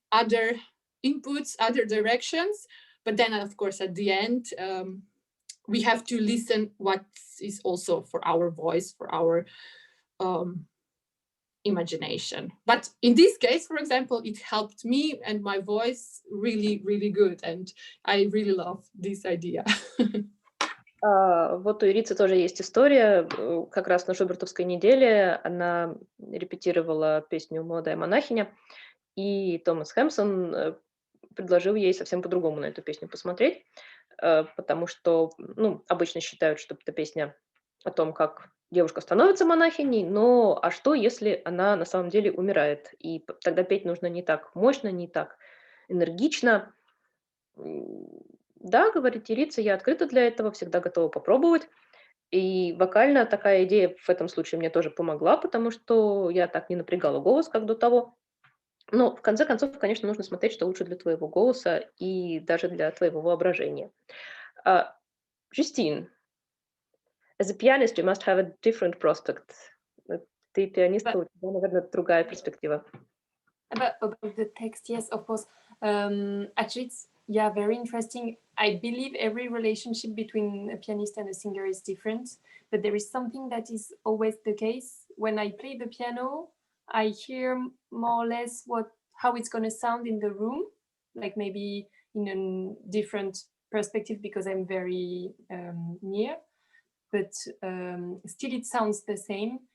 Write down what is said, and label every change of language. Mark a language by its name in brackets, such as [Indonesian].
[English] other inputs, other directions. But then, of course, at the end, we have to listen what is also for our voice, for our imagination. But in this case, for example, it helped me and my voice really, really good. And I really love this idea. [Russian] Вот у Ирицы тоже есть история. Как раз на Шубертовской неделе она репетировала песню «Молодая монахиня», и Томас Хэмпсон предложил ей совсем по-другому на эту песню посмотреть, потому что обычно считают, что это песня о том, как девушка становится монахиней, но а что, если она на самом деле умирает? И тогда петь нужно не так мощно, не так энергично. Да, говорит Ирица, я открыта для этого, всегда готова попробовать. И вокально такая идея в этом случае мне тоже помогла, потому что я так не напрягала голос, как до того. Но в конце концов, конечно, нужно смотреть, что лучше для твоего голоса и даже для твоего воображения. [English] Justine, as a pianist, you must have a different prospect. [Russian] Ты пианистка, у тебя, наверное, другая перспектива. [English] About the text, yes, of course. Actually, it's very interesting. I believe every relationship between a pianist and a singer is different, but there is something that is always the case. When I play the piano, I hear more or less how it's going to sound in the room, like maybe in a different perspective because I'm very near, but still it sounds the same.